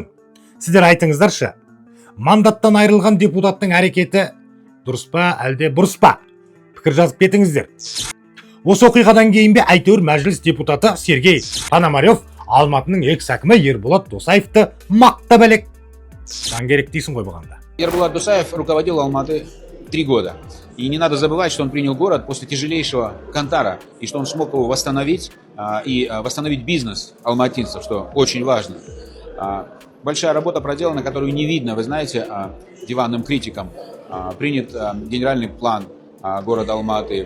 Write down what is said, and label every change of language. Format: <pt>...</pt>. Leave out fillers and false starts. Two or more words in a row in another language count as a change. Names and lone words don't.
<kk>Сіздер айтыңыздаршы, мандаттан айырылған депутаттың әрекеті дұрыс па, әлде бұрыс па? Пікір жазып кетіңіздер. Осы оқиғадан кейін бе әйтеуір мәжіліс депутаты Сергей Пономарев Алматының экс-әкімі Ерболат Досаевты мақтап әлек. Сан керек дейсің ғой бұғанда.</kk> <ru>Ерболат Досаев руководил Алматы 3 года. И не надо забывать, что он принял город после тяжелейшего кантара, и что он смог его восстановить, и восстановить бизнес алматинцев, что очень важно. Большая работа проделана, которую не видно, вы знаете, диванным критикам. Принят генеральный план города Алматы.</ru>